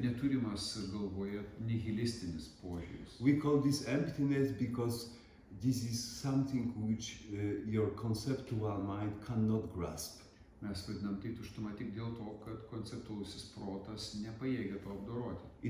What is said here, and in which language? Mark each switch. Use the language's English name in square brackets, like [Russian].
[Lithuanian] neturimas galvoje nihilistinis požiūris. [English] We call this emptiness because this is something which your conceptual mind cannot grasp. [Lithuanian] Mes vadinam tai tuštuma tik dėl to, kad konceptualusis protas nepajėgia to apdoroti.